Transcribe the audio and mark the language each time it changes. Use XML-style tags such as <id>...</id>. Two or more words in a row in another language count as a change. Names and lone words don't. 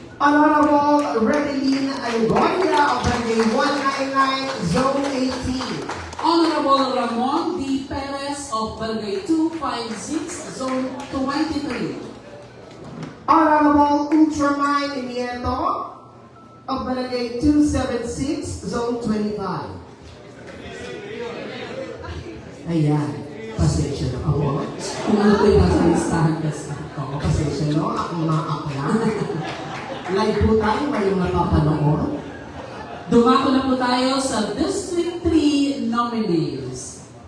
<en>Honorable Redeline Algoria of Barangay 199, Zone 18. Honorable Ramon D. Perez of Barangay 256, Zone 23. Honorable Ultraman Nieto of Barangay 276, Zone 25.</en> <tl>Ayan, pasensya na po. Kung ano ko yung nasa listahan kasi. Oo, pasensya no, ako maakla. Live po tayo, ngayong napapanood. Dumako na po tayo sa</tl> <en>District 3 nominees.</en>